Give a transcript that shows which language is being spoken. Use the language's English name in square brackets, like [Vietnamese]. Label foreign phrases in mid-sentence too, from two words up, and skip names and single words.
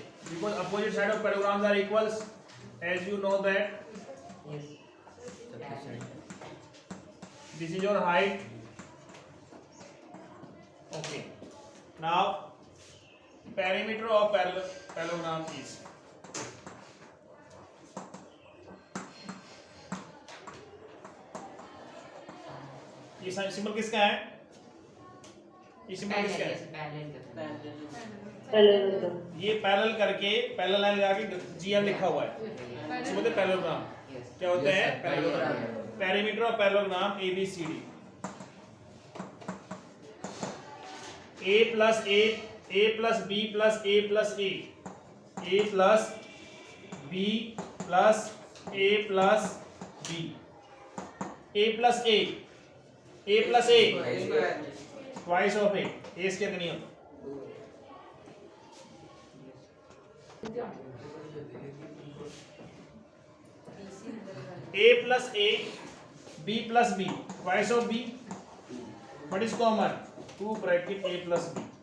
[English] Because opposite side of parallelograms are equals. As you know that Sufficient. this is your height. Okay. Now perimeter of parallelogram is [Hindi] ये सिंबल किसका है? ये सिंबल किसका है? ये पैरेलल करके [English] parallel line [Hindi] लगा के जीएम लिखा हुआ है। इसको बोलते हैं पैरेललोग्राम। क्या होता है? [English] parallelogram. perimeter of parallelogram ABCD. A plus A, A plus B plus A plus A, A plus B plus A plus B, A plus A, A plus A, twice of A, [Hindi] A स्क्वायर नहीं होता। [English] A plus A, B plus B, twice of B. What is common? 2 bracket A plus B.